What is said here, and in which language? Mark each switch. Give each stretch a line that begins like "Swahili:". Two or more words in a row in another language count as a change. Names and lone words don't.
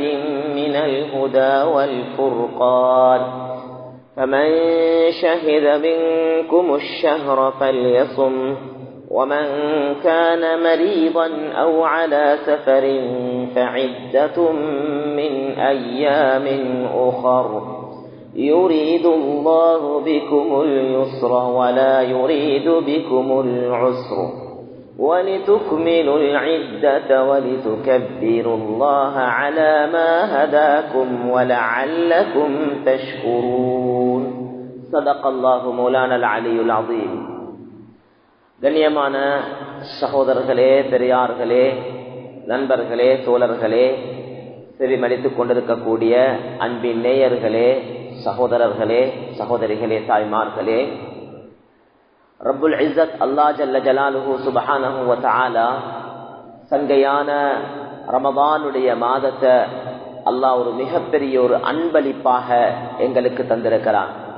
Arabic: من الهدى والفرقان فمن شهد منكم الشهر فليصم ومن كان مريضا أو على سفر فعدة من أيام أخر يريد الله بكم اليسر ولا يريد بكم العسر ولتكملوا العدة ولتكبروا الله على ما هداكم ولعلكم تشكرون صدق الله مولانا العلي العظيم.
Tamil: கண்ணியமான சகோதரர்களே, பெரியார்களே, நண்பர்களே, தோழர்களே, செவிமடித்துக் கொண்டிருக்கக்கூடிய அன்பின் நேயர்களே, சகோதரர்களே, சகோதரிகளே, தாய்மார்களே,
Arabic: ربّ العزّة الله جلّ جلاله سبحانه وتعالى
Tamil: சங்கையான ரமதானுடைய மாதத்தை அல்லாஹ் ஒரு மிகப்பெரிய ஒரு அன்பளிப்பாக எங்களுக்கு தந்திருக்கிறான்.